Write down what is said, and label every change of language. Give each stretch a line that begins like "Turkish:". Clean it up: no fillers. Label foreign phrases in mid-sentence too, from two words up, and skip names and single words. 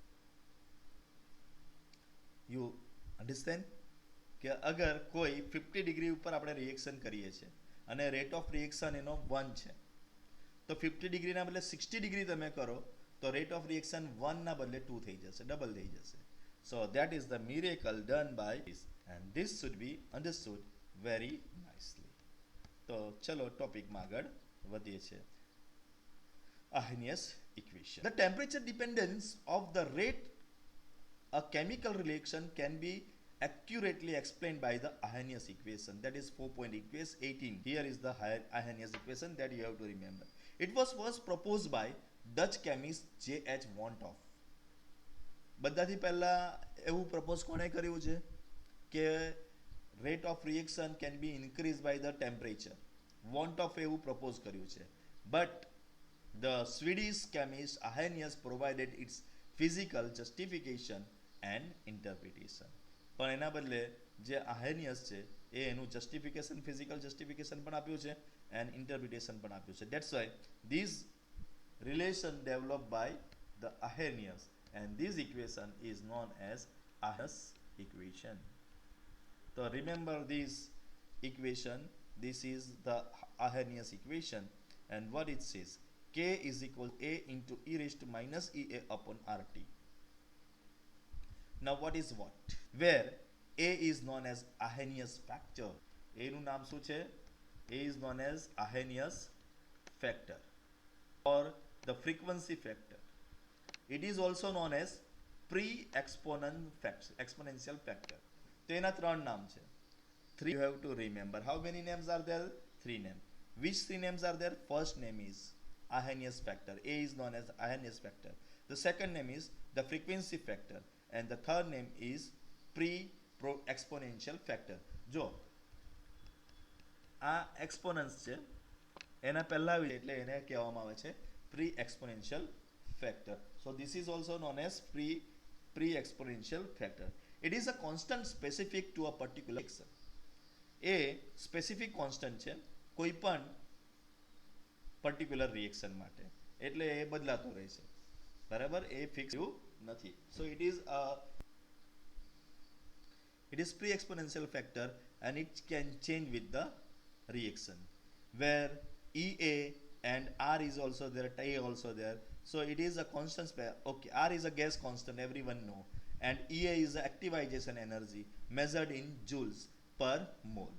English: you understand
Gujarati: કે અગર કોઈ 50 ડિગ્રી ઉપર આપણે રિએક્શન કરીએ છીએ અને
English: rate of reaction
Gujarati: એનો 1 છે, તો 50 ડિગ્રીના બદલે 60 ડિગ્રી તમે કરો તો
English: rate of reaction
Gujarati: 1ના બદલે 2 થઈ જશે, ડબલ થઈ જશે.
English: So that is the miracle done by this, and this should be understood very nicely.
Gujarati: તો ચલો ટોપિકમાં આગળ વધીએ છીએ.
English: Arrhenius equation. The temperature dependence of the rate a chemical reaction can be accurately explained by the Arrhenius equation, that is 4.18. Here is the Arrhenius equation that you have to remember. It was first proposed by Dutch chemist J.H. Van 't Hoff.
Gujarati: બધાથી પહેલા એવું પ્રપોઝ કોણે કર્યું છે કે
English: rate of reaction can be increase by the temperature. વોન ટ ઓફ
Gujarati: એવું પ્રપોઝ કર્યું છે.
English: But the Swedish chemist Arrhenius provided its physical justification and interpretation.
Gujarati: પણ એના બદલે જે Arrhenius છે એ એનું જસ્ટિફિકેશન,
English: physical justification
Gujarati: પણ આપ્યું છે
English: and interpretation
Gujarati: પણ આપ્યું છે.
English: That's why this relation developed by the Arrhenius, and this equation is known as Arrhenius equation. So remember this equation, this is the Arrhenius equation, and what it says, K is equal to A into e raised to minus EA upon RT. Now what is what? Where A is known as Arrhenius factor.
Gujarati: A નું નામ શું છે?
English: A is known as Arrhenius factor, or the frequency factor. It is also known as exponential factor.
Gujarati: તો એના ત્રણ નામ છે.
English: Three you have to remember. How many names are there? Three names. Which three names are there? First name is Arrhenius factor. A is known as Arrhenius factor. The second name is the frequency factor. And the third name is exponential factor.
Gujarati: જો આ એક્સપોનન્સ છે એના પહેલા એટલે એને કહેવામાં આવે છે
English: pre exponential factor. So this is also known as pre-exponential factor. It is a constant specific to a particular reaction. A specific constant
Gujarati: છે કોઈ પણ
English: particular reaction
Gujarati: માટે, એટલે એ બદલાતો રહે છે, બરાબર, એ ફિક્સ નથી.
English: So it is pre-exponential factor and it can change with the reaction, where EA and R is also there, T also there. So it is a constant okay, R is a gas constant, everyone know, and EA is the activation energy measured in joules per mole.